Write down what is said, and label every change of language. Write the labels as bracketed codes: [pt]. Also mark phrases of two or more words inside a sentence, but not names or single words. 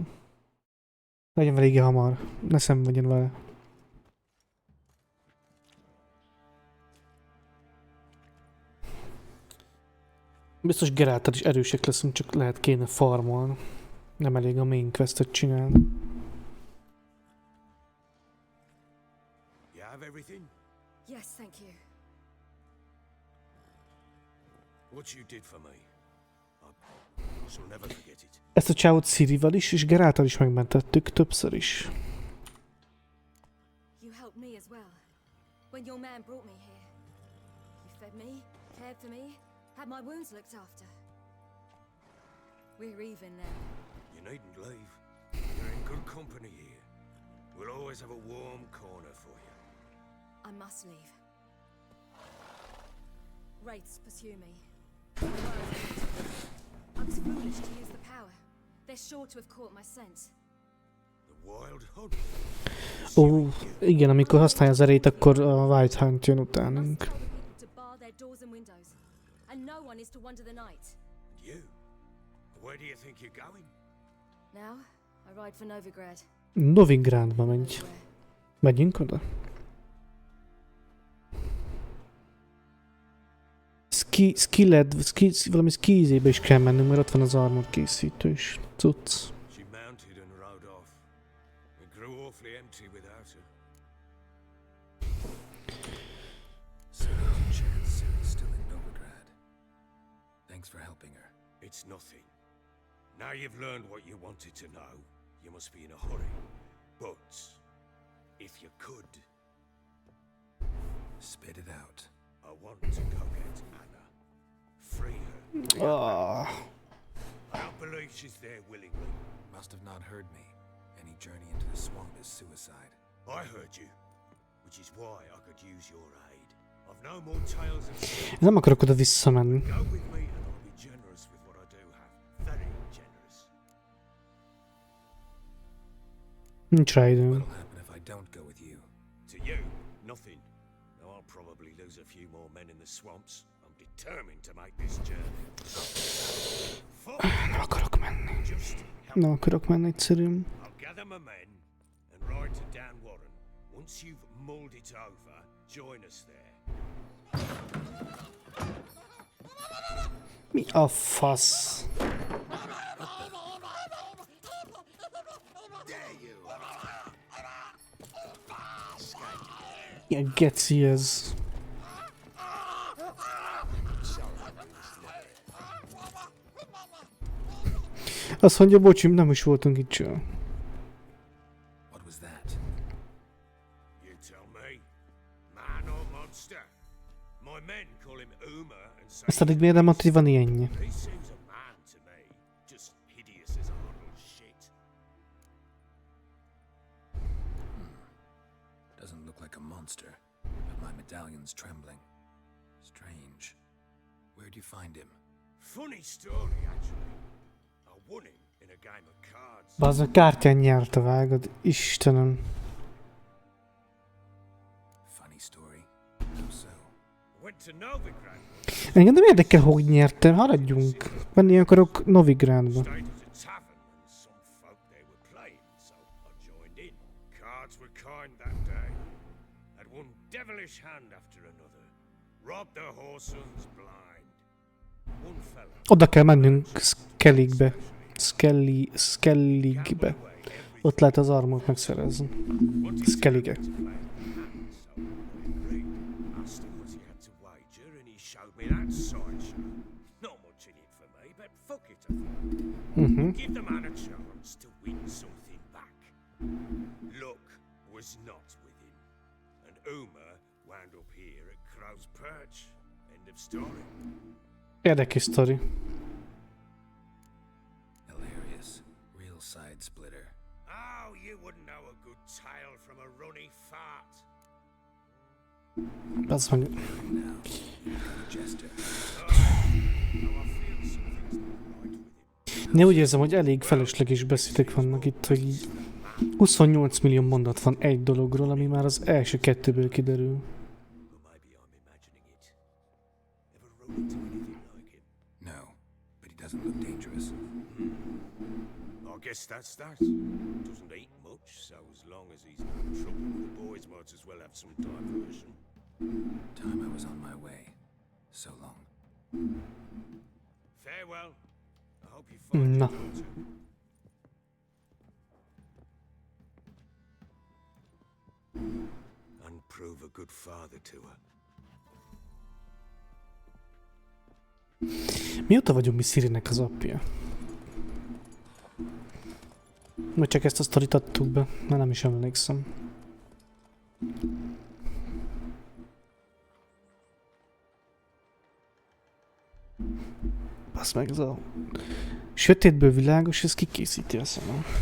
[hu] Legyen vége hamar, ne szenvedjen vele. Biztos Geralttal is erősek leszünk, csak lehet kéne farmolni. Nem elég a [en] main questet [hu] csinálni. [en] You have everything? Yes, thank you. What you did for me, I shall never forget it. [hu] Ezt a csávot Cirivel is, és Geralttal is megmentettük többször is. [en] You helped me as well. When your man brought me here. You fed me, cared for me, had my wounds looked after. We're even now. You needn't leave. You're in good company here. We'll always have a warm corner for you. I must leave. Wraiths pursue me. I was foolish to use the power. They're sure to have caught my scent. The wild hunt. [hu] Ó, igen, amikor használja az erét, akkor a [en] White Hunt [hu] jön utánunk. [en] Must tell the people to bar their doors and windows, and no one is to wander the night. You? Where do you think you're going? Now, I ride for Novigrad. [hu] Novigradba megy. Megyünk oda? Valami skizébe is kell mennünk, mert ott van az armor készítő is. Cucc. [en] She mounted and rode off. It grew awfully empty without her. So there's a chance Ciri's still in Novigrad. Thanks for helping her. It's nothing. Now you've learned what you wanted to know, you must be in a hurry. But if you could, Spit it out. I want to go get Anna. Free her. I don't believe she's there willingly. Must have not heard me. Any journey into the swamp is suicide. I heard you, which is why I could use your aid. I've no more tales of shit. [hu] Nem akarok oda visszamenni. [en] Go with me and I'll be generous with what I do have. Very generous. [hu] Nincs rá időm. [en] What'll happen if I don't go with you? To you, nothing. Now I'll probably lose a few more men in the swamps. I'm determined to make this journey. [hu] Nem akarok menni. [en] Just help. [hu] Nem akarok menni egyszerűen. [en] I'll gather my men and ride to Dan Warren. Once you've mulled it over, join us there. [hu] Mi a fasz? Ilyen geci ez. Azt mondja, bocsim, nem is voltunk itt soha. [en] What was that? You tell me, man or monster? My men call him Uma and say [hu] Ezt addig miért nem mondta, hogy van ilyenje? [en] he seems a man to me, just hideous as a little shit. Doesn't look like a monster, but my medallion's trembling. Strange. Where'd you find him? Funny story, actually. I won him in a game of cards. [hu] Bazd, a kártyán nyerte, vágod. Istenem. [en] Funny story. How so? Went to Novigrad. [hu] Engem nem érdekel, hogy nyertem. Haradjunk. Menni akarok Novigradba. [en] Stayed at a tavern and some folk there were playing, so I joined in. Cards were kind that day. Had one devilish hand after another. Robbed the whoresons blind. One fella. [hu] Oda kell mennünk Skelligbe. Skelligbe. Ott lehet az armort megszerezni. Skellige. [en] Asked him what he had to wager, and he showed me that sideshow. Not much in it for me, but fuck it, I thought. Give the man a chance to win something back. Luck was not with him, and Uma wound up here at Crow's Perch. End of story. [hu] Érdekes sztori. [en] Hilarious. Real side splitter. Oh, you wouldn't know a good tale from a runny fart. [hu] Az meg... [en] Jester. [hu] Én úgy érzem, hogy elég felesleges beszédek vannak itt, hogy így 28 millió mondat van egy dologról, ami már az első kettőből kiderül. [en] Or maybe I'm imagining it. Ever run into anything like him? No, but he doesn't look dangerous. I guess that's that. Doesn't eat much, so as long as he's no trouble, the boys might as well have some diversion. Time I was on my way. So long. Farewell. I hope you find [hu] Na. [en] your daughter. And prove a good father to her. [hu] Mióta vagyunk mi Cirinek az apja? Vagy csak ezt a sztorit adtuk be? Már nem is emlékszem. Basz meg, ez a sötétből világos, ez kikészíti a szemem.